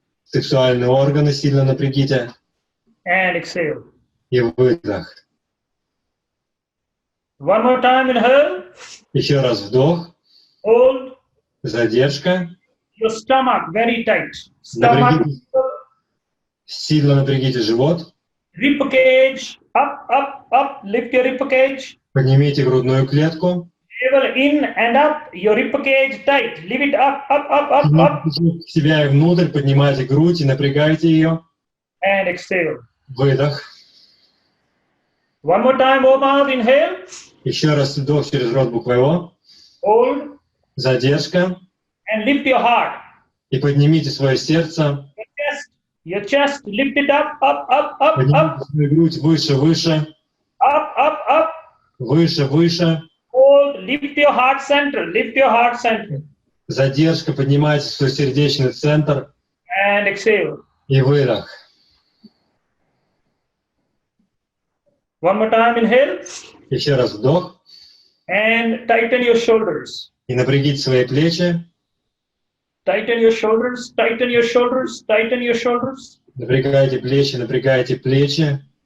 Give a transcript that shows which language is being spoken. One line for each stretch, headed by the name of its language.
Russian: Сексуальные органы сильно напрягите.
English: And exhale.
Russian: И выдох.
English: One more time, inhale.
Russian: Еще раз вдох.
English: Hold.
Russian: Задержка.
English: Your stomach very tight. Stomach.
Russian: Сильно напрягите живот.
English: Rib cage. Up, up, up. Lift your rib cage.
Russian: Поднимите грудную клетку.
English: Navel in and up. Your rib cage tight. Leave it up, up, up, up, up.
Russian: Себя и внутрь, поднимайте грудь и напрягайте ее.
English: And exhale.
Russian: Выдох.
English: One more time, open mouth, inhale.
Russian: Еще раз вдох через рот буквой О.
English: Hold.
Russian: Задержка.
English: And lift your heart.
Russian: И поднимите свое сердце.
English: Your chest, lift it up, up, up, up,
Russian: Поднимите
English: up.
Russian: свою грудь выше, выше.
English: Up, up, up.
Russian: Выше, выше.
English: Hold, lift your heart center, lift your heart center.
Russian: Задержка, поднимайте свой сердечный центр.
English: And exhale.
Russian: И выдох.
English: One more time, inhale.
Russian: Еще раз вдох.
English: And tighten your shoulders.
Russian: И напрягите свои плечи.
English: Tighten your shoulders, tighten your shoulders, tighten your shoulders.
Russian: Напрягайте плечи, напрягайте плечи.